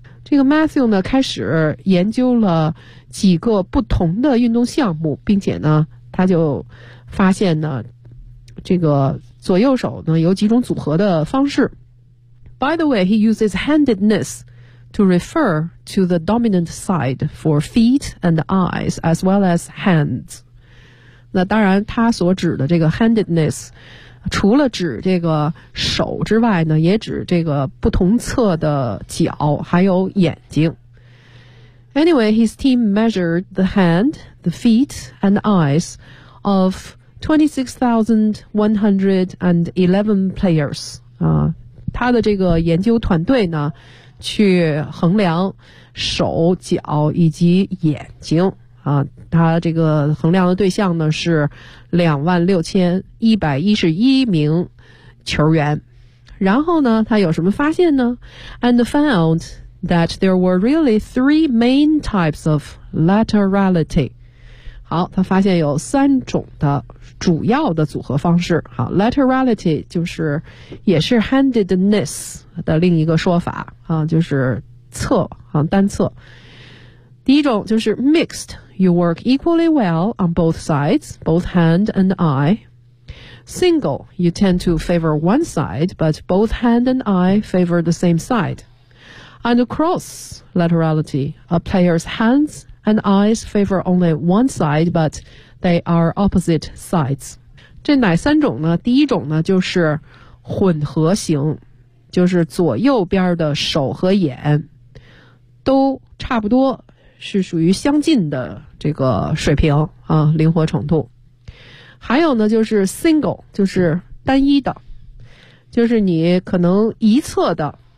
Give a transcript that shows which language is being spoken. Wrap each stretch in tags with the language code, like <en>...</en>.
<zh>这个 Matthew 呢，开始研究了几个不同的运动项目，并且呢，他就发现呢，这个左右手呢有几种组合的方式。</zh> <en>By the way, he uses handedness to refer to the dominant side for feet and eyes as well as hands.</en> <zh>那当然他所指的这个 handedness 除了指这个手之外呢，也指这个不同侧的脚还有眼睛。</zh> <en>Anyway, his team measured the hand, the feet, and the eyes of 26,111 players、</en> <zh>他的这个研究团队呢去衡量手脚以及眼睛啊，他这个衡量的对象呢是26,111名球员。然后呢，他有什么发现呢 ？</zh> <en>And found that there were really three main types of laterality。</en> <zh>好，他发现有三种的主要的组合方式。好 ，laterality 就是也是 handedness 的另一个说法啊，就是侧啊单侧。第一种就是 mixed。</zh> <en>You work equally well on both sides, both hand and eye. Single, you tend to favor one side, but both hand and eye favor the same side. And cross laterality, a player's hands and eyes favor only one side, but they are opposite sides.</en> <zh>这哪三种呢？第一种呢，就是混合型，就是左右边的手和眼都差不多，是属于相近的这个水平啊，灵活程度。还有呢，就是 single， 就是单一的，就是你可能一侧的</zh>